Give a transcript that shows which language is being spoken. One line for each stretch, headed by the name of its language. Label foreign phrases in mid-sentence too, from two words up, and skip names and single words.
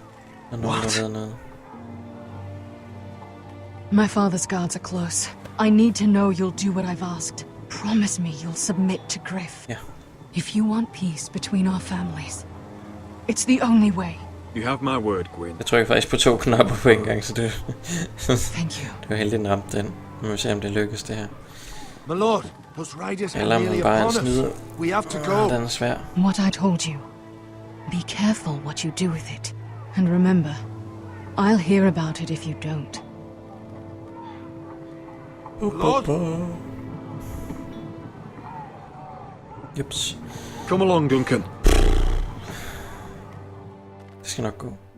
English: What? My father's guards are close. I need to know you'll do what I've asked. Promise me you'll submit to Griff. Yeah. If you want peace between our families, it's the only way. You have my word, Gwyn.
Danish: Jeg trykker faktisk på 2 knapper på en gang, så det
English: Thank you.
Danish: det var heldigt, den ramte den. Nu må vi se, om det lykkes, det her.
English: My lord, those riders are
Danish: Eller om
English: nearly
Danish: man bare
English: upon us.
Danish: snyder.
English: We have to go.
Danish: Den er svær.
English: What I told you. Be careful what you do with it. And remember, I'll hear about it if you don't. Lord?
Danish: Jeps.
English: Come along, Duncan.
Danish: Det skal nok gå.